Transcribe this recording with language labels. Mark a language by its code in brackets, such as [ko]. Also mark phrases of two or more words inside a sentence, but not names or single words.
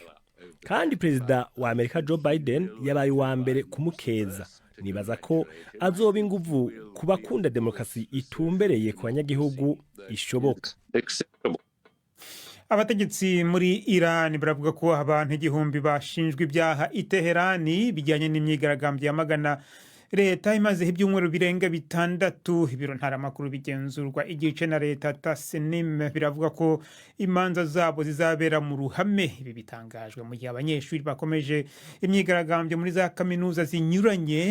[rw] Kandi perezida wa Amerika Joe Biden yabaye wa mbere kumukeza. [rn] Nibaza ko azoba inguvu kubakunda demokrasi itumbereye ku banyagihugu ishoboka. [rw] Abategetsi muri Iran baravuga ko abantu 1000 bashinjwe ibyaha i Teherani bijyanye n'imyigaragambyo yamagana leta imazeho ibyumweru birenga bitandatu ibiro ntaramakuru bigenzurwa igice na leta tasenim biravuga ko imanza zabo zizabera mu ruhame. Ibi bitangajwe mu gihe abanyeshuri bakomeje imyigaragambyo muri za kaminuza zinyuranye.